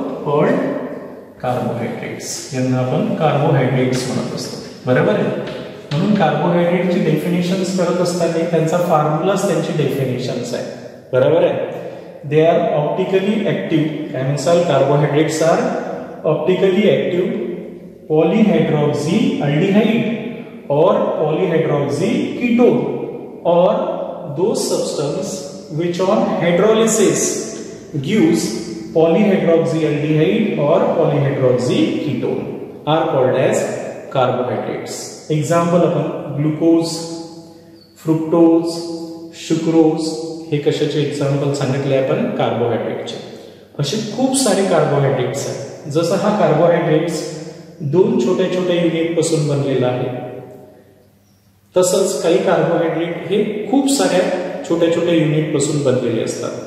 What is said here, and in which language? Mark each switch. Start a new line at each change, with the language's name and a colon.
Marathi: Called carbohydrates. यांना आपण carbohydrates म्हणत असतो. बरोबर आहे. म्हणून कार्बोहायड्रेटची डेफिनेशन्स करत असताना त्यांचा फॉर्म्युलाच त्यांची डेफिनेशन्स आहे, बरोबर आहे.
English: They are optically active.
Marathi: काय म्हणसाल?
English: Carbohydrates are optically active polyhydroxy aldehyde और polyhydroxy ketone और those substance which on hydrolysis gives polyhydroxyaldehyde or polyhydroxy ketone are called as carbohydrates.
Marathi: Example आपण ग्लुकोज, फ्रुक्टोज, शुक्रोज हे कशाचे एक्झाम्पल सांगितले आपण? कार्बोहायड्रेटचे. असे खूप सारे कार्बोहायड्रेट्स आहेत. जसं हा कार्बोहायड्रेट्स 2 छोट्या छोट्या युनिट पासून बनलेला आहे, तसंच काही कार्बोहायड्रेट हे खूप साऱ्या छोट्या छोट्या युनिट पासून बनलेले असतात.